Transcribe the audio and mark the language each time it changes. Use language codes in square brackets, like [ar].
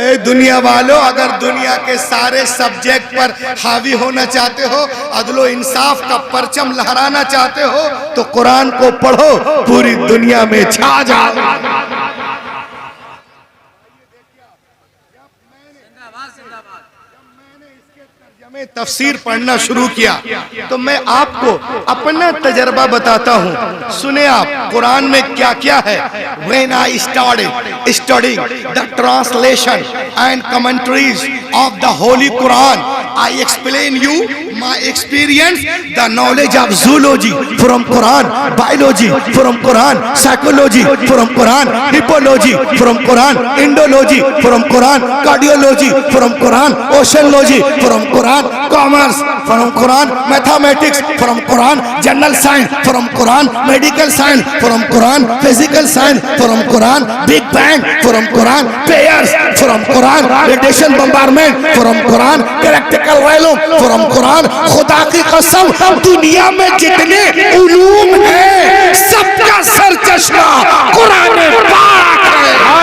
[hi] दुनिया वालों, अगर दुनिया के सारे सब्जेक्ट पर हावी होना चाहते हो, अदलो इंसाफ का परचम लहराना चाहते हो, तो कुरान को पढ़ो, पूरी दुनिया में छा जाओ। मैं तफसीर पढ़ना शुरू किया तो मैं आपको अपना तजर्बा बताता हूँ। सुने आप कुरान में क्या क्या है। [en] When I started studying the translation and commentaries of the Holy Quran, I explain you my experience, the knowledge of zoology from Quran, biology from Quran, psychology from Quran, hippology from Quran, Indology from Quran, cardiology from Quran, oceanology from Quran, commerce from Quran, mathematics from Quran, general science from Quran, medical science from Quran, physical science from Quran, Big Bang from Quran, pairs from Quran, radiation bombardment from Quran, practical realm from Quran। [hi] खुदा की कसम, दुनिया में जितने उलूम हैं सबका सरचश्मा कुरान पाक है।